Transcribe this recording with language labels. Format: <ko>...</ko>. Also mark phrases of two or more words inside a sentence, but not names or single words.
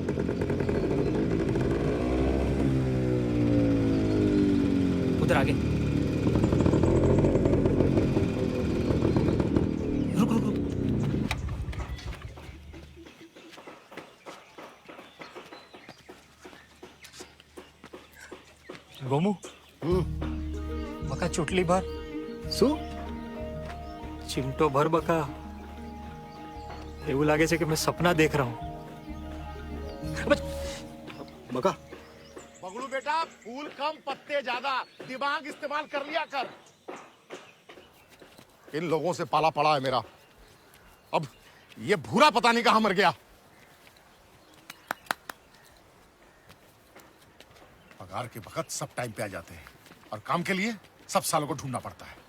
<hi>उधर आगे रुक रुक रुक। गोमू बका चुटली भर</hi> <gu>શું</gu> <hi>चिमटो भर बका।</hi> <gu>એવું લાગે છે કે</gu> <hi>मैं सपना देख रहा हूं। बका पगलू बेटा फूल कम पत्ते ज्यादा दिमाग इस्तेमाल कर लिया कर इन लोगों से पाला पड़ा है मेरा अब ये भूरा पता नहीं कहां मर गया पगार के वक्त सब टाइम पे आ जाते हैं और काम के लिए सब सालों को ढूंढना पड़ता है</hi>